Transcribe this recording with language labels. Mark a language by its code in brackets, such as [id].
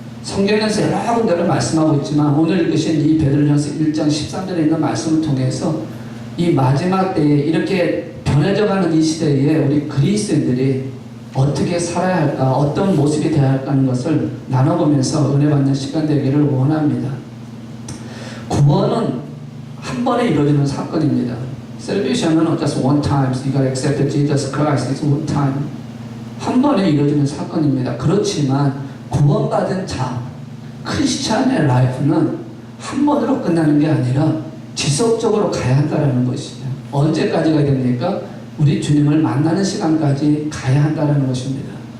[ko] 성경에서 여러 군데를 말씀하고 있지만 오늘 읽으신 이 베드로전서 1장 13절에 있는 말씀을 통해서 이 마지막 때에 이렇게 변해져가는 이 시대에 우리 그리스도인들이 어떻게 살아야 할까, 어떤 모습이 되어야 할까 하는 것을 나눠보면서 은혜 받는 시간 되기를 원합니다. 구원은 한 번에 이루어지는 사건입니다. [en] Salvation은 just one time. You got accepted Jesus Christ. It's one time. [ko] 한 번에 이루어지는 사건입니다. 그렇지만 구원받은 자, 크리스찬의 라이프는 한 번으로 끝나는 게 아니라 지속적으로 가야 한다는 것이죠. 언제까지가 됩니까? 우리 주님을 만나는 시간까지 가야 한다는 것입니다.